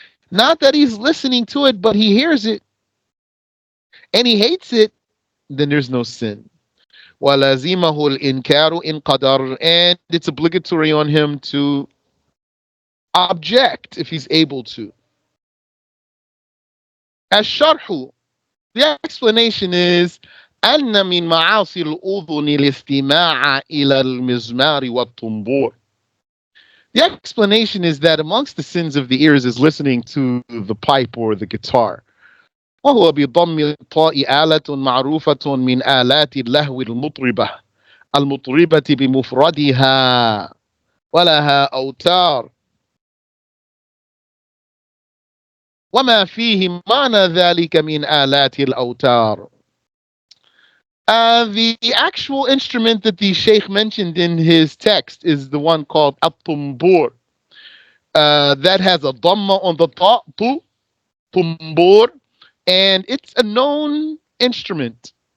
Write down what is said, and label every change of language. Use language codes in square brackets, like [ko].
[en] Not that he's listening to it, but he hears it and he hates it, then there's no sin. [ar] وَلَازِمَهُ الْإِنْكَارُ إِنْ قَدَرْ, [en] and it's obligatory on him to object if he's able to. [ar] الشرح, [en] the explanation is [ar] أن من معاصي الأذن الاستماع إلى المزمار والطنبور. [en] The explanation is that amongst the sins of the ears is listening to the pipe or the guitar. [ar] وهو بضم الطاء آلة معروفة من آلات اللهو المطربة بمفردها ولها أوتار وما فيه معنى ذلك من آلات الأوتار. [en] The actual instrument that the Sheikh mentioned in his text is the one called at-tumbur. That has a dhamma on the ta, tu, tumbur, and it's a known instrument.